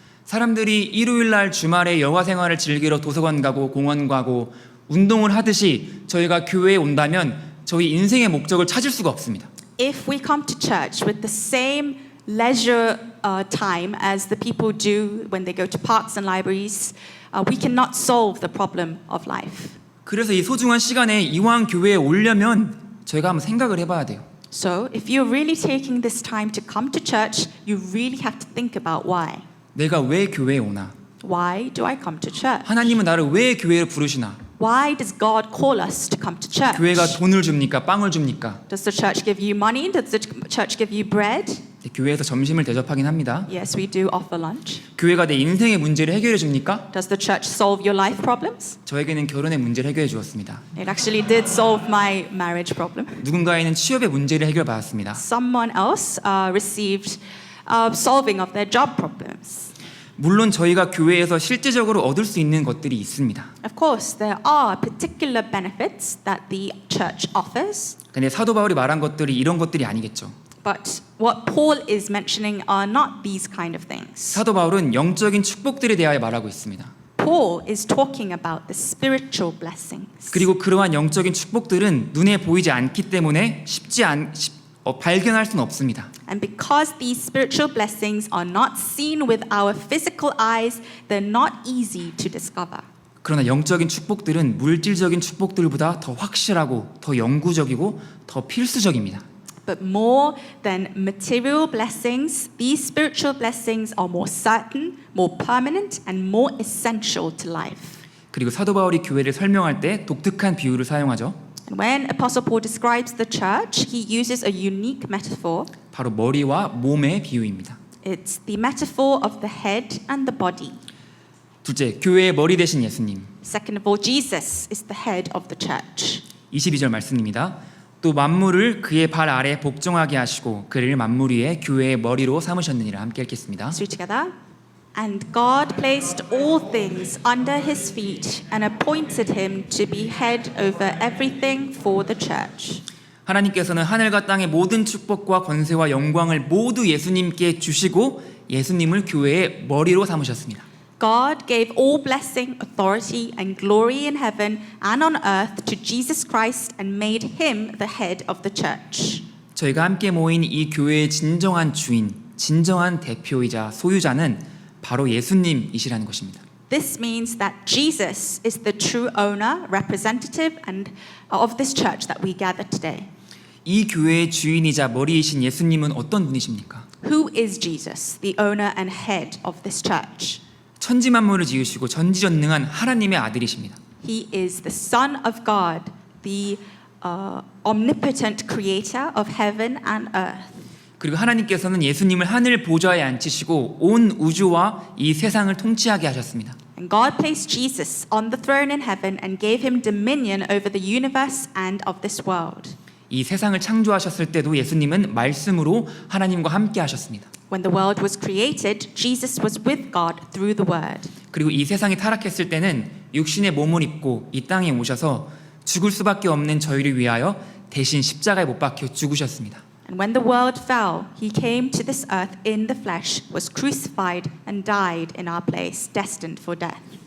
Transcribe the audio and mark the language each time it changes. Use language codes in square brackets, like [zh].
[ko] 사람들이 일요일 날 주말에 여가 생활을 즐기러 도서관 가고 공원 가고 운동을 하듯이 저희가 교회에 온다면 저희 인생의 목적을 찾을 수가 없습니다. [en] If we come to church with the same leisure time as the people do when they go to parks and libraries, we cannot solve the problem of life. [ko] 그래서 이 소중한 시간에 이왕 교회에 오려면 저희가 한번 생각을 해봐야 돼요. [en] So, if you're really taking this time to come to church, you really have to think about why. [ko] 내가 왜 교회에 오나? [en] Why do I come to church? [ko] 하나님은 나를 왜 교회에 부르시나? [en] Why does God call us to come to church? [ko] 교회가 돈을 줍니까? 빵을 줍니까? [en] Does the church give you money? Does the church give you bread? [ko] 교회에서 점심을 대접하긴 합니다. [en] Yes, we do offer lunch. [ko] 교회가 내 인생의 문제를 해결해 줍니까? [en] Does the church solve your life problems? [ko] 저에게는 결혼의 문제를 해결해 주었습니다. [en] It actually did solve my marriage problem. [ko] 누군가에는 취업의 문제를 해결받았습니다. [en] Someone else received solving of their job problems. [ko] 물론 저희가 교회에서 실제적으로 얻을 수 있는 것들이 있습니다. [en] Of course, there are particular benefits that the church offers. [ko] 근데 사도 바울이 말한 것들이 이런 것들이 아니겠죠. [en] But what Paul is mentioning are not these kind of things. [ko] 사도 바울은 영적인 축복들에 대하여 말하고 있습니다. [en] Paul is talking about the spiritual blessings. [ko] 그리고 그러한 영적인 축복들은 눈에 보이지 않기 때문에 발견할 수는 없습니다. [en] And because these spiritual blessings are not seen with our physical eyes, they're not easy to discover. [ko] 그러나 영적인 축복들은 물질적인 축복들보다 더 확실하고 더 영구적이고 더 필수적입니다. [en] But more than material blessings, these spiritual blessings are more certain, more permanent, and more essential to life. [ko] 그리고 사도 바울이 교회를 설명할 때 독특한 비유를 사용하죠. [en] And when Apostle Paul describes the church, he uses a unique metaphor. [ko] 바로 머리와 몸의 비유입니다. [en] It's the metaphor of the head and the body. [ko] 둘째, 교회의 머리 되신 예수님. [en] Second of all, Jesus is the head of the church. [ko] 22절 말씀입니다. 또 만물을 그의 발 아래 복종하게 하시고 그를 만물 위에 교회의 머리로 삼으셨느니라. 함께 읽겠습니다. [en] Let's read together. And God placed all things under his feet and appointed him to be head over everything for the church. [ko] 하나님께서는 하늘과 땅의 모든 축복과 권세와 영광을 모두 예수님께 주시고 예수님을 교회의 머리로 삼으셨습니다. [en] God gave all blessing, authority, and glory in heaven and on earth to Jesus Christ and made him the head of the church. [ko] 저희가 함께 모인 이 교회의 진정한 주인, 진정한 대표이자 소유자는 바로 예수님이시라는 것입니다. [en] This means that Jesus is the true owner, representative, and of this church that we gather today. [ko] 이 교회의 주인이자 머리이신 예수님은 어떤 분이십니까? [en] Who is Jesus, the owner and head of this church? [ko] 천지 만물을 지으시고 전지전능한 하나님의 아들이십니다. [en] He is the Son of God, the omnipotent creator of heaven and earth. [ko] 그리고 하나님께서는 예수님을 하늘 보좌에 앉히시고 온 우주와 이 세상을 통치하게 하셨습니다. [en] And God placed Jesus on the throne in heaven and gave him dominion over the universe and of this world. [ko] 이 세상을 창조하셨을 때도 예수님은 말씀으로 하나님과 함께 하셨습니다. [en] When the world was created, Jesus was with God through the word. [ko] 그리고 이 세상이 타락했을 때는 육신의 몸을 입고 이 땅에 오셔서 죽을 수밖에 없는 저희를 위하여 대신 십자가에 못 박혀 죽으셨습니다. [en] And when the world fell, he came to this earth in the flesh, was crucified and died in our place, destined for death.